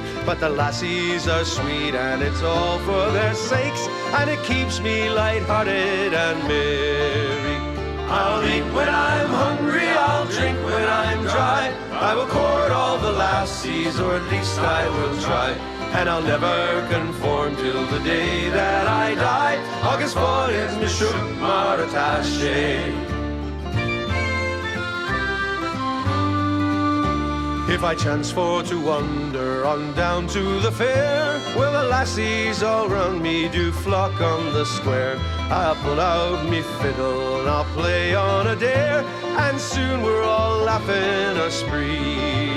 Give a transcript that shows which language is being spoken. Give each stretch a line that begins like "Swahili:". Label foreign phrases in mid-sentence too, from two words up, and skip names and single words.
English: But the lassies are sweet and it's all for their sakes, and it keeps me light-hearted and merry. I'll eat when I'm hungry, I'll drink when I'm dry. I will court all the lassies, or at least I will try. And I'll never conform till the day that I die.
Irish: Agus fáil me siúd mar atá sé.
English: If I chance for to wander on down to the fair, well, the lassies all round me do flock on the square. I'll pull out me fiddle and I'll play on a dare, and soon we're all laughing a spree.